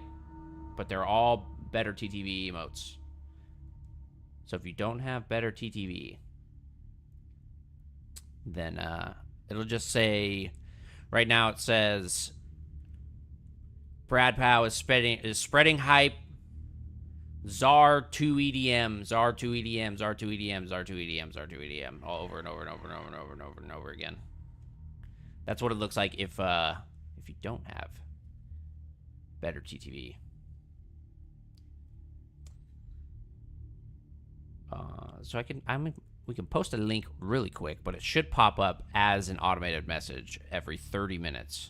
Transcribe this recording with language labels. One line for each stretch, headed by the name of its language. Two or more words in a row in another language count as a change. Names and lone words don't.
English: But they're all better TTV emotes. So if you don't have better TTV, then it'll just say, right now it says, Brad Powell is spreading hype, ZAR 2 EDM, ZAR 2 EDM, ZAR 2 EDM, ZAR 2 EDM, ZAR 2 EDM, all over and over and over and over and over and over and over again. That's what it looks like if you don't have better TTV. So we can post a link really quick, but it should pop up as an automated message every 30 minutes.